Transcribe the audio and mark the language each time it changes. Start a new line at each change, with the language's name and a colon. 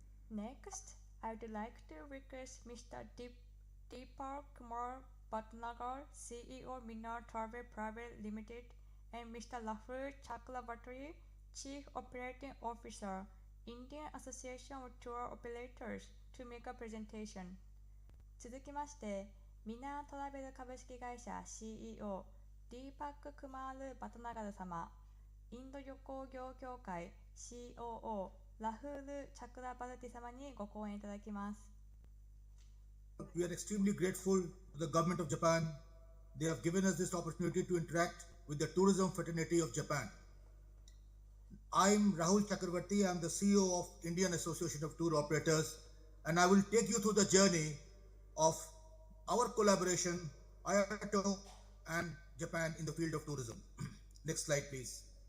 English: Next, I would like to request Mr. Deepak Kumar Bhatnagar, CEO Minar Travel Private Limited, and Mr. Rahul Chakravarty, Chief Operating Officer, Indian Association of Tour Operators, to make a presentation.
Japanese: 続きまして、ミナートラベル株式会社 CEO ディーパック・クマール・バタナガル様、インド旅行業協会 COO ラフール・チャクラバルティ様にご講演いただきます。
English: We are extremely grateful to the government of Japan. They have given us this opportunity to interact with the tourism fraternity of Japan. I'm Rahul Chakravarty. I'm the CEO of Indian Association of Tour Operators, and I will take you through the journey of our collaboration, IATO and Japan in the field of tourism. Next slide, please.